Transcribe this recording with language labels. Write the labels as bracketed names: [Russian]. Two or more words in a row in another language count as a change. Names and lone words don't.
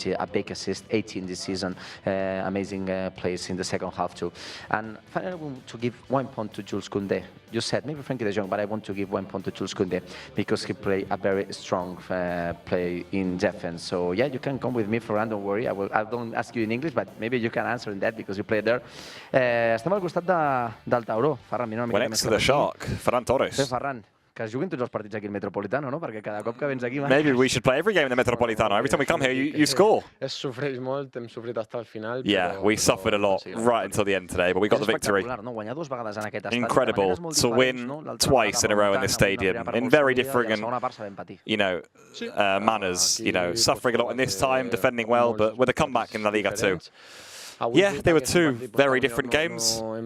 [English] A big assist, 18 this season. Amazing plays in the second half too. And finally, I want to give 1 point to Jules Koundé. You said maybe Frankie de Jong, but I want to give 1 point to Jules Koundé because he played a very strong play in defense. So yeah, you can come with me, Ferran, don't worry. I don't ask you in English, but maybe you can answer in that because you played there. [Catalan] Estem al costat del Tauró. Ferran, mira una mica [English] next to the shark, Ferran Torres. [Catalan] Ferran, que es juguin tots els partits aquí al Metropolitano, no? Perquè cada cop que vens aquí... [English] Maybe we should play every game in the Metropolitano. Every time we come here, you score. [Catalan] Sofreix molt, hem sofrit hasta el final. [English] Yeah, we suffered a lot right until the end today, but we got the victory. Incredible to win twice in a row in this stadium in very different manners. Suffering a lot in this time, defending well, but with a comeback in La Liga too. Yeah, they were two very different games.